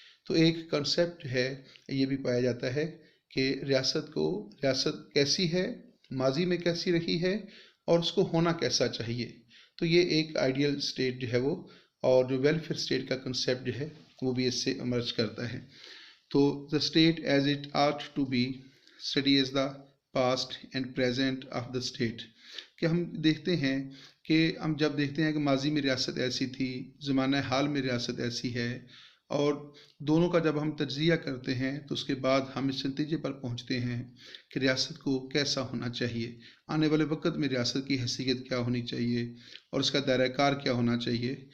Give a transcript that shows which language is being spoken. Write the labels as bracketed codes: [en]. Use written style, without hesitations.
[ur] تو ایک کنسیپٹ ہے یہ بھی پایا جاتا ہے کہ ریاست کیسی ہے، ماضی میں کیسی رہی ہے، اور اس کو ہونا کیسا چاہیے. تو یہ ایک آئیڈیل اسٹیٹ جو ہے وہ، اور جو ویلفیئر اسٹیٹ کا کنسیپٹ جو ہے وہ بھی اس سے ایمرج کرتا ہے. [en] تو the state as it ought to be studies the past and present of the state. [ur] کہ ہم دیکھتے ہیں کہ جب دیکھتے ہیں کہ ماضی میں ریاست ایسی تھی، زمانہ حال میں ریاست ایسی ہے، اور دونوں کا جب ہم تجزیہ کرتے ہیں تو اس کے بعد ہم اس نتیجے پر پہنچتے ہیں کہ ریاست کو کیسا ہونا چاہیے، آنے والے وقت میں ریاست کی حیثیت کیا ہونی چاہیے اور اس کا دائرہ کار کیا ہونا چاہیے.